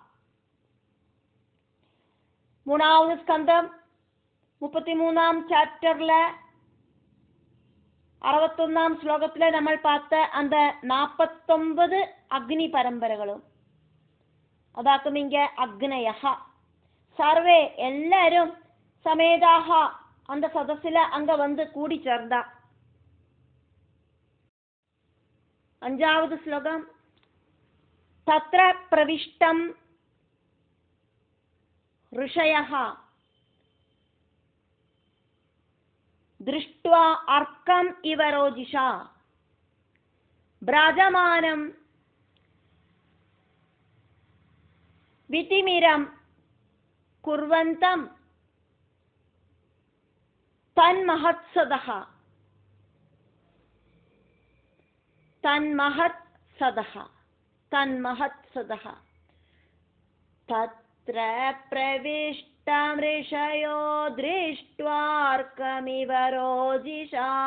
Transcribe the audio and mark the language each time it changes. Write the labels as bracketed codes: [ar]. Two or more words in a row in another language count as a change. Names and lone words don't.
[ta] மூணாவது ஸ்கந்தம் 33ஆம் சாப்டர்ல 61ஆம் ஸ்லோகத்துல நம்ம பார்த்த அந்த 49 அக்னி பரம்பரைகளும் அதாக்கும் இங்க அக்னயகா. சர்வே எல்லாரும் சமேதாக அந்த சதசில அங்க வந்து கூடி சேர்ந்தா. 5வது ஸ்லோகம் [sa] तत्र प्रविष्टं ऋषयः दृष्ट्वा अर्कम् इव रोजिषा ब्राजमानं वितिमिरं कुर्वन्तं तन्महत्सदः तत्र प्रविष्टं ऋषयो दृष्ट्वार्कमिव रोजिषा